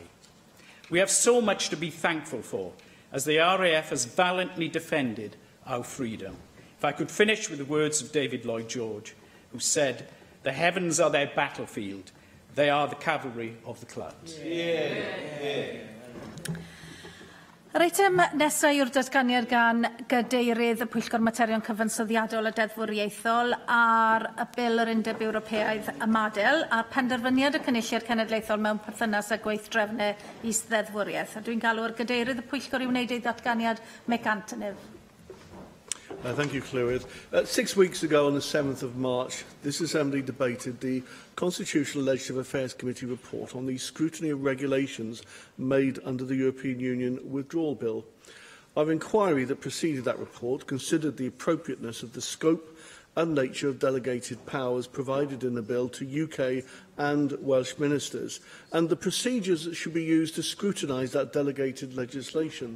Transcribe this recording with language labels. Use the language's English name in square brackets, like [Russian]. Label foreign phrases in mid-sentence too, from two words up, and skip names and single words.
[English] We have so much to be thankful for, as the RAF has valiantly defended our freedom. If I could finish with the words of David Lloyd George, who said, "The heavens are their battlefield, they are the cavalry of the clouds." [Welsh] Yr eitem nesaf yw'r datganiad gan gydeirydd y Pwyllgor Materion Cyfansoddiadol a Deddfwriaethol ar y Bil yr Undeb Ewropeaidd y Madel a'r penderfyniad y Cynulliad Cenedlaethol mewn perthynas â gweithdrefnau is-ddeddfwriaeth. A dwi'n galw'r gydeirydd y Pwyllgor i wneud ei datganiad Mick Antonov. [English] Thank you, Clywyd. 6 weeks ago, on the 7th of March, this Assembly debated the Constitutional Legislative Affairs Committee report on the scrutiny of regulations made under the European Union Withdrawal Bill. Our inquiry that preceded that report considered the appropriateness of the scope and nature of delegated powers provided in the bill to UK and Welsh ministers, and the procedures that should be used to scrutinise that delegated legislation.